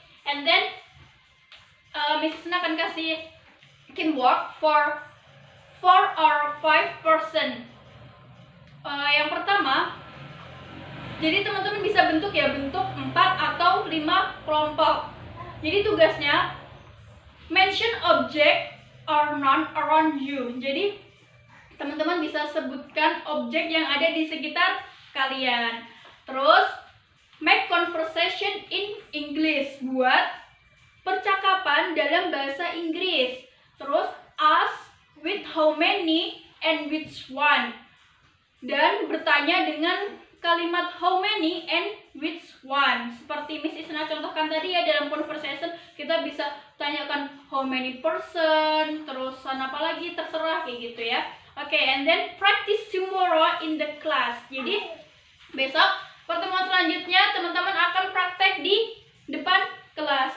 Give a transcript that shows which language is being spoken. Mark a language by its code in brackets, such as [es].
[en] And then Mrs. Na [id] akan kasih [en] teamwork for 4 or 5 person. [id] Yang pertama, jadi teman-teman bisa bentuk 4 atau 5 kelompok. Jadi tugasnya [en] mention object or noun around you. [id] Jadi teman-teman bisa sebutkan objek yang ada di sekitar kalian. Terus [en] make conversation in English, [id] buat percakapan dalam bahasa Inggris. [en] Terus ask with how many and which one. [id] Dan bertanya dengan kalimat [en] how many and which one. [id] Seperti Miss Isna contohkan tadi ya, dalam conversation kita bisa tanyakan [en] how many person, [id] terus apa lagi, terserah kayak gitu ya. [en] Oke, and then practice tomorrow in the class. [id] Jadi besok pertemuan selanjutnya teman-teman akan praktek di depan kelas.